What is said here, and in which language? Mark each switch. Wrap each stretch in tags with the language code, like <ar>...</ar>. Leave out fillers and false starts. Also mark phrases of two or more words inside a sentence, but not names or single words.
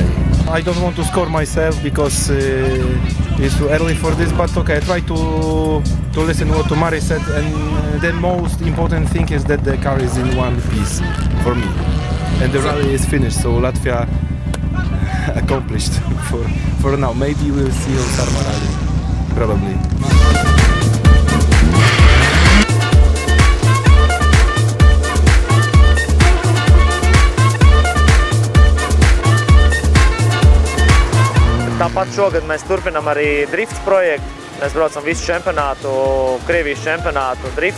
<en>I don't want to score myself because it's too early for this, but okay, I try to listen what Mari said, and the most important thing is that the car is in one piece for me. And the rally is finished, so Latvia accomplished for now. Maybe we'll see on Sarma Rally, probably.</en> <lv>Tāpat šogad mēs turpinām arī drifts projektu. Mēs braucam visu čempionātu, Krievijas čempionātu driftu.</lv>